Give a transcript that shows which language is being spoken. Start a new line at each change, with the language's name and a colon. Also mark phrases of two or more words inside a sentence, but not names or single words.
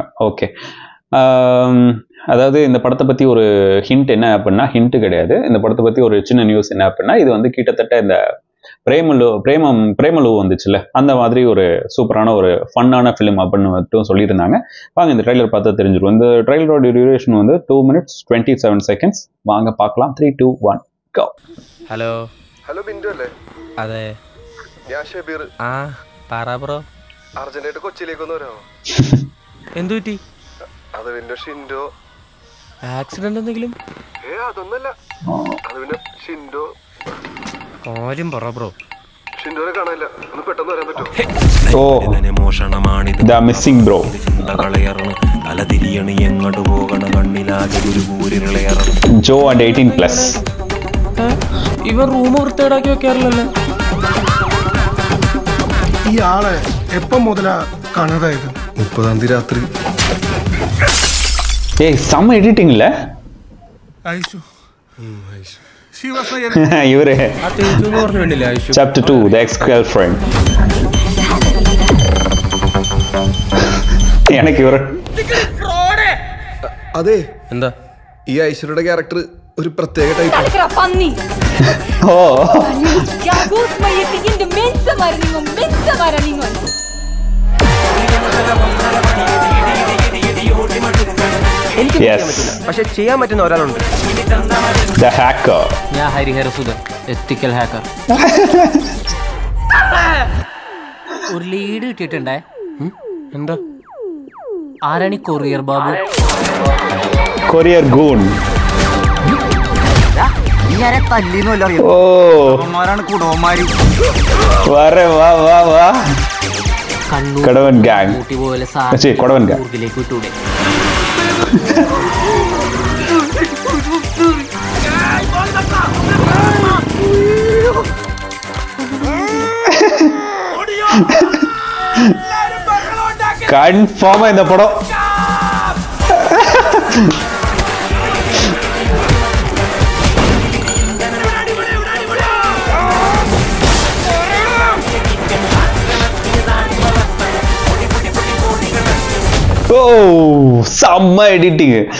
Tamil: ஓகே, அதாவது இந்த படத்தை பற்றி ஒரு ஹிண்ட் என்ன அப்படின்னா, ஹிண்ட்டு கிடையாது, இந்த படத்தை பற்றி ஒரு சின்ன நியூஸ் என்ன அப்படின்னா, இது வந்து கிட்டத்தட்ட இந்த பிரேமலு வந்துச்சுல்ல, அந்த மாதிரி ஒரு சூப்பரான ஒரு ஃபன்னான ஃபிலிம் அப்படின்னு மட்டும் சொல்லியிருந்தாங்க. வாங்க இந்த ட்ரெய்லர் பார்த்தா தெரிஞ்சிடும். இந்த ட்ரெய்லரோட டியூரேஷன் வந்து 2 minutes 27 seconds. வாங்க பார்க்கலாம். 3, 2, 1 go.
Malayalam: ഹലോ ഹലോ ബിന്ദു അല്ലേ? അതെ, ഞാൻ ഷബീർ. ആ പറ ബ്രോ. അർജന്റായിട്ട് കൊച്ചിയിലേക്ക് ഒന്ന് വരാമോ? എന്തു പറ്റി? അത് പിന്നെ ഷിൻഡോ ആക്സിഡന്റ് എന്തെങ്കിലും? അതൊന്നല്ല, അത് പിന്നെ ഷിൻഡോ കാര്യം പറ ബ്രോ. ഷിൻഡോനെ കാണാനില്ല, ഒന്ന് പെട്ടെന്ന് വരാൻ പറ്റുമോ?
English: The missing bro. Joe and 18+.
Malayalam: ഇവൻ റൂം വൃത്തികേടാക്കി വെക്കാറില്ലല്ലോ. ഈ ആളെ എപ്പം മുതലാ കാണാതായത്? 30-ാം തീയതി രാത്രി.
Tamil: ஏய் செம்ம எடிட்டிங் இல்ல இவரு.
English: Chapter 2, The Ex-Girlfriend.
Tamil: எனக்கு ഇവർ
Malayalam: അതെ, എന്താ ഈ ഐശ്വര്യയുടെ ക്യാരക്ടർ ഒരു പ്രത്യേക ടൈപ്പ്. ഓ പക്ഷെ ചെയ്യാൻ പറ്റുന്ന ഒരാളുണ്ട്.
English: The hacker.
Malayalam: ഞാൻ ഹരിഹര സുധൻ,
English: ethical hacker.
Malayalam: ഒരു ലീഡ് കിട്ടിയിട്ടുണ്ടേ. എന്താ? ആരാണി കൊറിയർ ബാബു?
English: courier goon.
Malayalam: ഓ വരെ വാ വാ വാ. കടവൻ ഗാങ്. കൊടവൻ ഗാങ്. ഊർജിലേക്ക് വിട്ടൂടെ?
Tamil: கன்ஃபார்மா இந்த படம் ஓ செம்ம எடிட்டிங்.